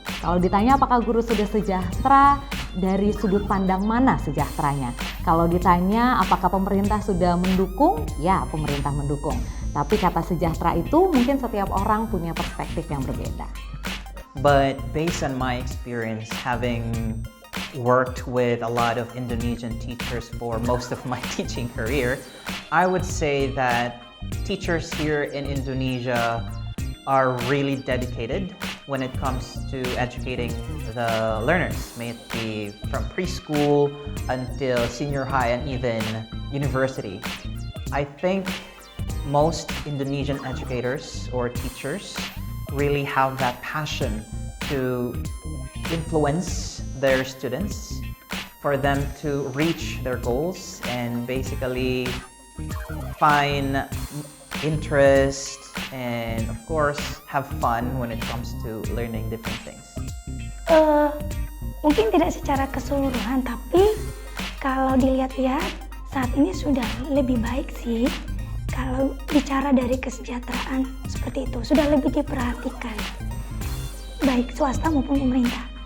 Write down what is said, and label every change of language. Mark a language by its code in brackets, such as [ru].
[id] Kalau ditanya apakah guru sudah sejahtera, dari sudut pandang mana sejahteranya? Kalau ditanya apakah pemerintah sudah mendukung, ya pemerintah mendukung. Tapi kata sejahtera itu mungkin setiap orang punya perspektif yang berbeda. [en] But based on my experience, having worked with a lot of Indonesian teachers for most of my teaching career, I would say that teachers here in Indonesia are really dedicated when it comes to educating the learners, may it be from preschool until senior high and even university. I think most Indonesian educators or teachers really have that passion to influence their students for them to reach their goals and basically find interest and of course have fun when it comes to learning different things. [id] Mungkin tidak secara keseluruhan, tapi kalau dilihat-lihat saat ini sudah lebih baik sih. Kalau bicara dari kesejahteraan seperti itu, sudah lebih diperhatikan, baik swasta maupun pemerintah.